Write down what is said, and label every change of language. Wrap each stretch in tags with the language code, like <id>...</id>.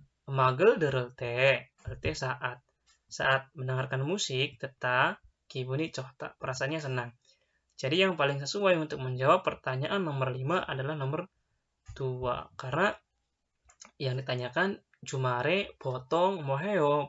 <ko>음악을 들을 때</ko> <id>saat mendengarkan musik, tetap</id> <ko>기분이 좋다.</ko> <id>Perasaannya senang. Jadi yang paling sesuai untuk menjawab pertanyaan nomor 5 adalah nomor 2. Karena yang ditanyakan</id> <ko>주말에 보통 뭐 해요?</ko>